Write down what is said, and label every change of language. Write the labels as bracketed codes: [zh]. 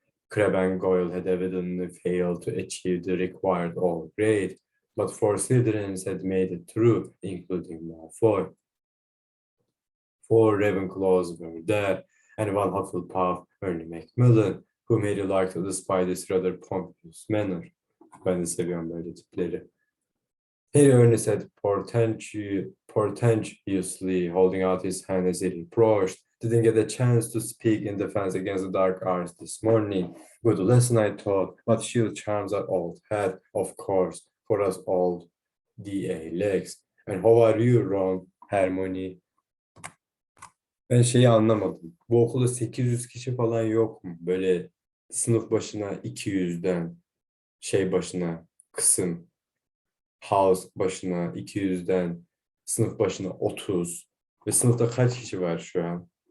[en] Crabbe and Goyle had evidently failed to achieve the required all grade, but 4 Slytherins had made it through, including Malfoy. 4 Ravenclaws were there, and 1 Hufflepuff, Ernie Macmillan, whom Harry liked despite his rather pompous manner. [tr] Ben de seviyorum böyle tipleri. [en] Harry Ernie said portentously, holding out his hand as he reproached. Didn't get a chance to speak in defense against the dark arts this morning. Good lesson, I thought, but shield charms are old hat, of course, for us old DA legs. And how are you, Ron, Hermione? [tr] Ben şeyi anlamadım. Bu okulda 800 kişi falan yok mu? Böyle sınıf başına 200'den şey başına kısım, house başına 200'den sınıf başına 30 ve sınıfta kaç kişi var şu an?